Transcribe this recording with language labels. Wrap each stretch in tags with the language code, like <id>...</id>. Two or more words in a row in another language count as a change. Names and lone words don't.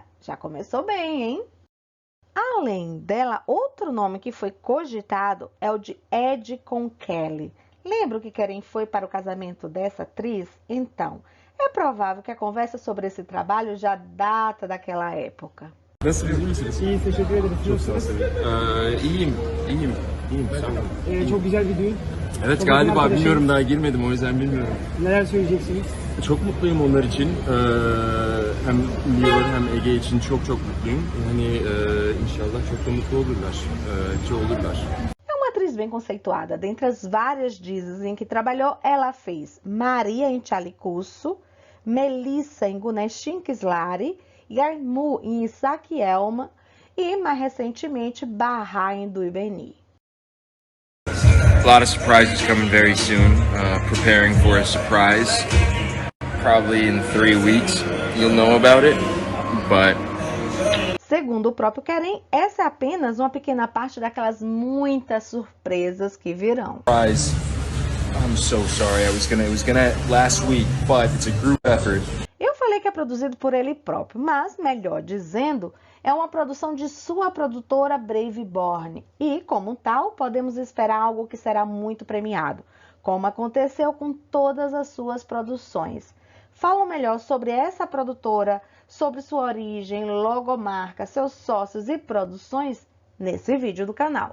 <pt>Já começou bem, hein? Além dela, outro nome que foi cogitado é o de Ed com Kelly. Lembra que Kerem foi para o casamento dessa atriz? Então, é provável que a conversa sobre esse trabalho já data daquela época.</pt> <tr>Nasılsınız, iyi misiniz? İyi, teşekkür ederim. Çok sağ olun. İyiyim. Sağ olun. Çok güzel bir düğün. Evet, Çok galiba arkadaşım. bilmiyorum, daha girmedim, o yüzden bilmiyorum. Neler söyleyeceksiniz? Çok mutluyum onlar için. Hem Lior hem Ege için çok mutluyum. İnşallah çok da mutlu olurlar. Ki olurlar.</tr> <pt>É uma atriz bem conceituada. Dentre as várias dizes em que trabalhou, ela fez Maria em Chalicusso, Melissa em Gunestin Kislari, Yarmu em Isaac Elma e, mais recentemente, Bahá em Duibeni.</pt> <en>A lot of surprises coming very soon. Preparing for a surprise. Probably in 3 weeks you'll know about it. But</en> <pt>Segundo o próprio Kerem, essa é apenas uma pequena parte daquelas muitas surpresas que virão.</pt> <en>surprise. I'm so sorry. It was gonna last week, but it's a group effort.</en> <pt>Eu falei que é produzido por ele próprio, mas, melhor dizendo, é uma produção de sua produtora Braveborn. E, como tal, podemos esperar algo que será muito premiado, como aconteceu com todas as suas produções. Falam melhor sobre essa produtora, sobre sua origem, logomarca, seus sócios e produções nesse vídeo do canal.</pt>